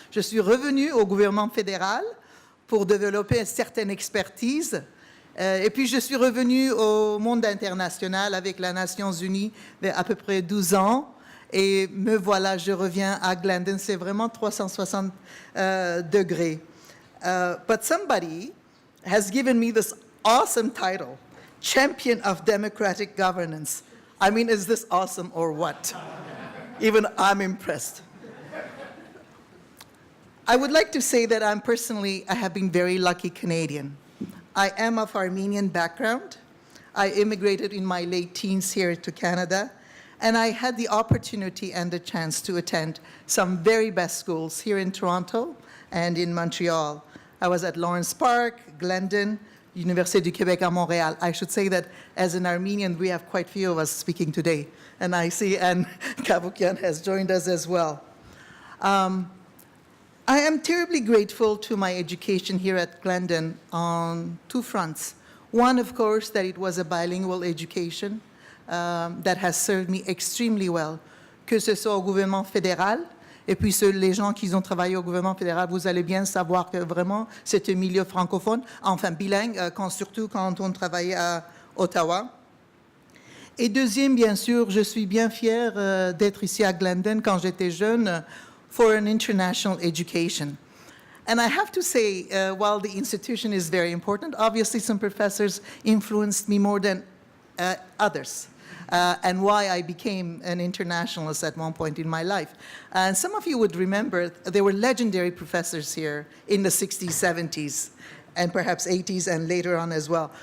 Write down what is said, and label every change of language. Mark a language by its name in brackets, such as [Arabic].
[French] Je suis revenue au gouvernement fédéral pour développer une certaine expertise. Et puis, je suis revenue au monde international avec les Nations Unies il y a à peu près 12 ans. Et me voilà, je reviens à Glendon. C'est vraiment 360 degrés. [English] But somebody has given me this awesome title, Champion of Democratic Governance. I mean, is this awesome or what? Even I'm impressed. I would like to say that I have been very lucky Canadian. I am of Armenian background. I immigrated in my late teens here to Canada, and I had the opportunity and the chance to attend some very best schools here in Toronto and in Montreal. I was at Lawrence Park, Glendon, Université du Québec à Montréal. I should say that as an Armenian, we have quite a few of us speaking today, and I see Anne Kavoukian has joined us as well. I am terribly grateful to my education here at Glendon on two fronts. One, of course, that it was a bilingual education that has served me extremely well, [French] que ce soit au gouvernement fédéral, et puis les gens qui ont travaillé au gouvernement fédéral, vous allez bien savoir que vraiment c'est un milieu francophone, enfin bilingue, surtout quand on travaillait à Ottawa. Et deuxième, bien sûr, je suis bien fière d'être ici à Glendon quand j'étais jeune, [English] for an international education. And I have to say, while the institution is very important, obviously some professors influenced me more than others, and why I became an internationalist at one point in my life. And some of you would remember there were legendary professors here in the 60s, 70s, and perhaps 80s and later on as well.